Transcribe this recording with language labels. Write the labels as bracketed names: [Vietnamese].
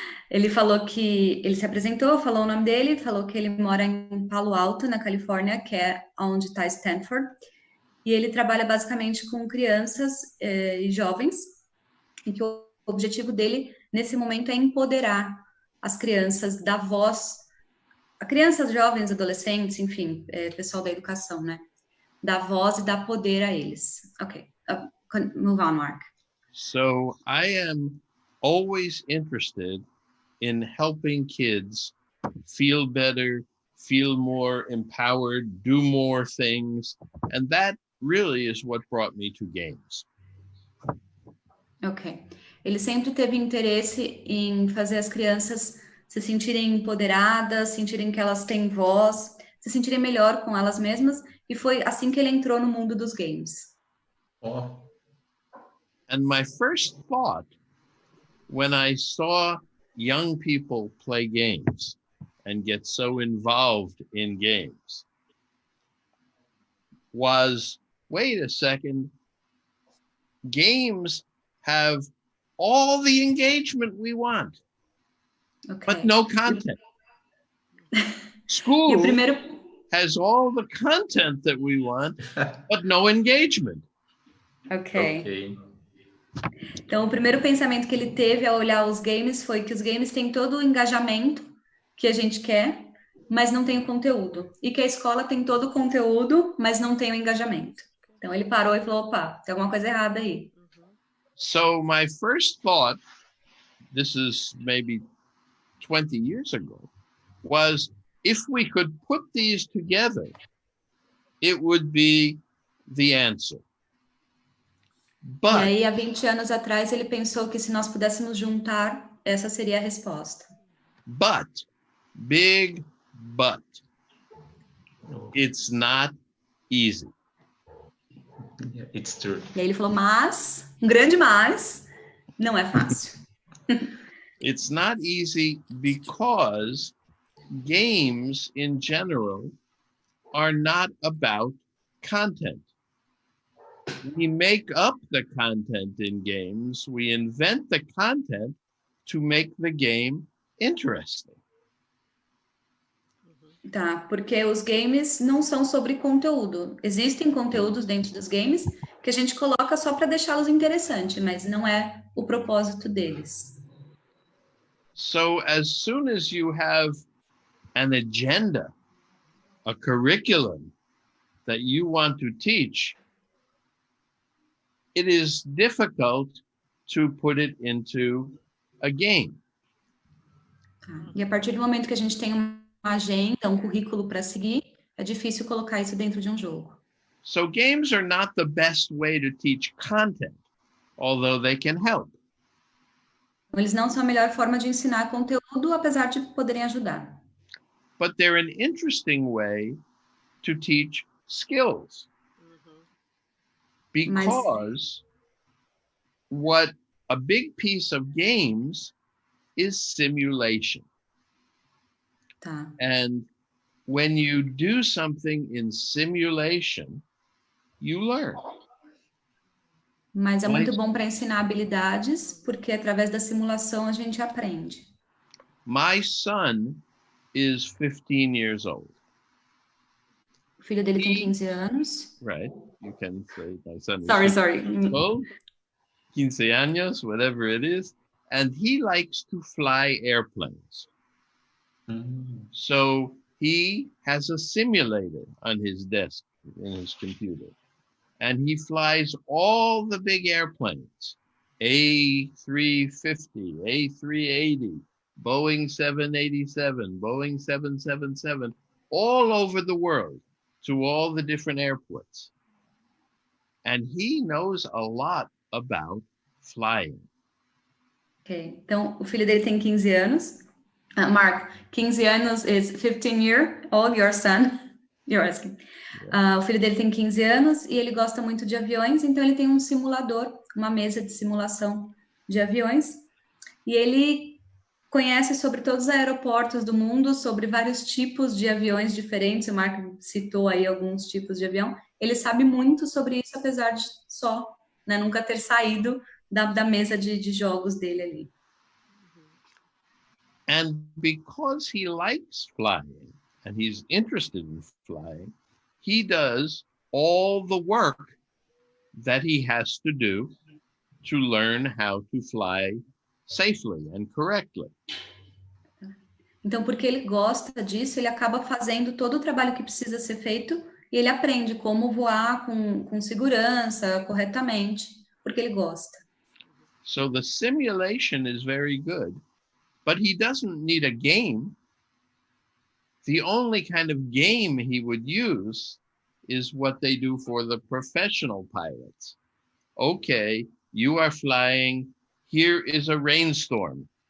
[Portuguese] Ele falou que ele se apresentou, falou o nome dele, falou que ele mora em Palo Alto, na Califórnia, que é onde está Stanford, e ele trabalha basicamente com crianças e jovens, e que o objetivo dele nesse momento é empoderar as crianças, dar voz a crianças, jovens, adolescentes, enfim, pessoal da educação, né? Dar voz e dar poder a eles. [English] Okay, move on, [Portuguese] Mark. [English] So I am always interested in helping kids feel better, feel more empowered, do more things. And that really is what brought me to games. Ok. [Portuguese] Ele sempre teve interesse em fazer as crianças se sentirem empoderadas, sentirem que elas têm voz, se sentirem melhor com elas mesmas. E foi assim que ele entrou no mundo dos games. Oh. [English] And my first thought when I saw young people play games and get so involved in games was, wait a second, games have all the engagement we want, but no content. School has all the content that we want, but no engagement. Ok. [Portuguese] Então, o primeiro pensamento que ele teve ao olhar os games foi que os games têm todo o engajamento que a gente quer, mas não tem o conteúdo. E que a escola tem todo o conteúdo, mas não tem o engajamento. Então, ele parou e falou, opa, tem alguma coisa errada aí. [English] So my first thought, this is maybe 20 years ago, was if we could put these together, it would be the answer. But, [Portuguese] e aí, há 20 anos atrás, ele pensou que se nós pudéssemos juntar, essa seria a resposta. [English] But, big but, it's not easy. It's true. [Portuguese] E aí ele falou, mas, um grande mas, não é fácil. [English] It's not easy because games in general are not about content. We make up the content in games. We invent the content to make the game interesting. [Portuguese] Tá, porque os games não são sobre conteúdo. Existem conteúdos dentro dos games que a gente coloca só para deixá-los interessantes, mas não é o propósito deles. [English] So as soon as you have an agenda, a curriculum that you want to teach, it is difficult to put it into a game. [Portuguese] E a partir do momento que a gente tem uma agenda, um currículo para seguir, é difícil colocar isso dentro de um jogo. [English] So games are not the best way to teach content, although they can help. [Portuguese] Eles não são a melhor forma de ensinar conteúdo, apesar de poderem ajudar. [English] But they're an interesting way to teach skills. Because what a big piece of games is simulation. [Portuguese] Tá. [English] And when you do something in simulation, you learn. [Portuguese] Mas é muito bom para ensinar habilidades, porque através da simulação a gente aprende. [English] My son is 15 years old. [Portuguese] O filho dele tem 15 anos. [English] Right. You can say my son is Sorry. 15 años, whatever it is. And he likes to fly airplanes. So he has a simulator on his desk in his computer. And he flies all the big airplanes, A350, A380, Boeing 787, Boeing 777, all over the world to all the different airports. And he knows a lot about flying. [Portuguese] Ok, então o filho dele tem 15 anos. [English] Mark, 15 anos is 15-year-old, your son. You're asking. [Portuguese] O filho dele tem 15 anos e ele gosta muito de aviões, então ele tem um simulador, uma mesa de simulação de aviões. E ele conhece sobre todos os aeroportos do mundo, sobre vários tipos de aviões diferentes. O Mark citou aí alguns tipos de avião. Ele sabe muito sobre isso, apesar de nunca ter saído da mesa de jogos dele ali. [English] And because he likes flying, and he's interested in flying, he does all the work that he has to do to learn how to fly safely and correctly. [Portuguese] Então, porque ele gosta disso, ele acaba fazendo todo o trabalho que precisa ser feito e ele aprende como voar com segurança, corretamente, porque ele gosta. [English] So the simulation is very good, but he doesn't need a game. The only kind of game he would use is what they do for the professional pilots. Okay, you are flying. Here is a rainstorm.